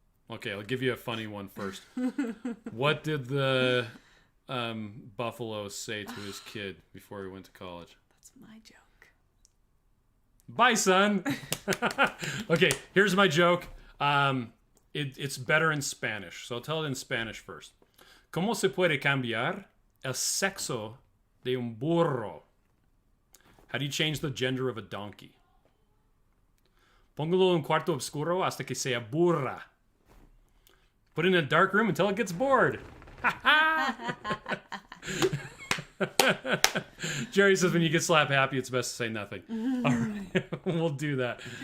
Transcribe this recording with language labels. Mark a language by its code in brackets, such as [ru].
[en] Okay, I'll give you a funny one first. What did the buffalo say to his kid before he went to college? That's my joke. Bye, son. Okay, here's my joke. It's better in Spanish, so I'll tell it in Spanish first. [es] ¿Cómo se puede cambiar el sexo de un burro? [en] How do you change the gender of a donkey? [es] Póngalo en un cuarto oscuro hasta que sea burra. [en] Put it in a dark room until it gets bored. Jerry says when you get slap happy, it's best to say nothing. All right, we'll do that.